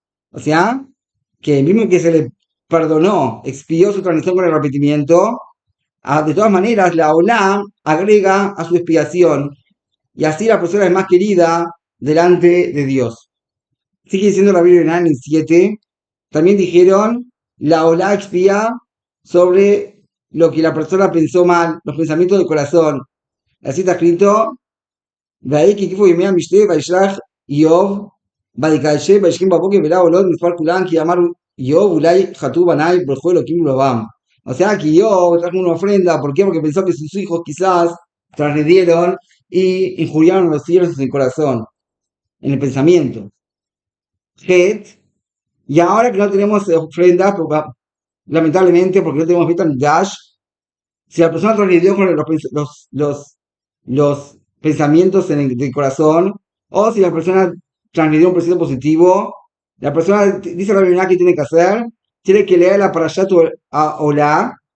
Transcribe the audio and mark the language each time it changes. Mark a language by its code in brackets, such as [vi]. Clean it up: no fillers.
[es] O sea, que mismo que se le perdonó, expió su transgresión con el arrepentimiento, de todas maneras la Olá agrega a su expiación y así la persona es más querida delante de Dios. Sigue diciendo la Biblia en el 7, también dijeron, la Olá expía sobre lo que la persona pensó mal, los pensamientos del corazón. [he] Así está escrito, וההיא כי הקיפו ימי המשתה וישלח איוב ויקדשם וישכם בבוקר ולא עולות מספר כולם כי אמר איוב אולי חטאו בניי ברכו אלוקים ולבם. [es] O sea que Iov trajo una ofrenda, ¿por qué? Porque pensó que sus hijos quizás transgredieron y injuriaron a los cielos en el corazón, en el pensamiento. Het, y ahora que no tenemos ofrenda, lamentablemente porque no tenemos Dash, si la persona transgredió con los pensamientos del corazón, o si la persona transgredió un precepto positivo, la persona, dice la Biblia que tiene que hacer, tiene que leer la Parashat Olá,